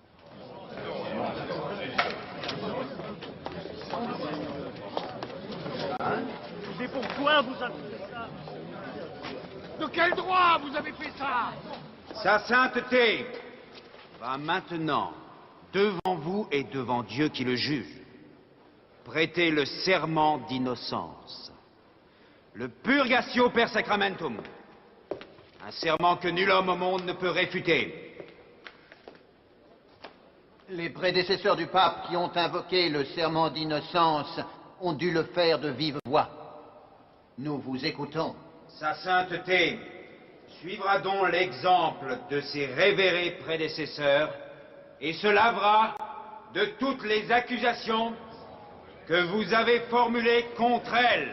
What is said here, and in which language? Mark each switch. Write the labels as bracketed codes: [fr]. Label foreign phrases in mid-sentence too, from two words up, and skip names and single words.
[fr] Et pourquoi vous avez fait ça? De quel droit vous avez fait ça? Sa sainteté va maintenant, devant vous et devant Dieu qui le juge, prêtez le serment d'innocence, le [la] purgatio per sacramentum, [fr] un serment que nul homme au monde ne peut réfuter. Les prédécesseurs du pape qui ont invoqué le serment d'innocence ont dû le faire de vive voix. Nous vous écoutons. Sa sainteté suivra donc l'exemple de ses révérés prédécesseurs et se lavera de toutes les accusations que vous avez formulées contre elle.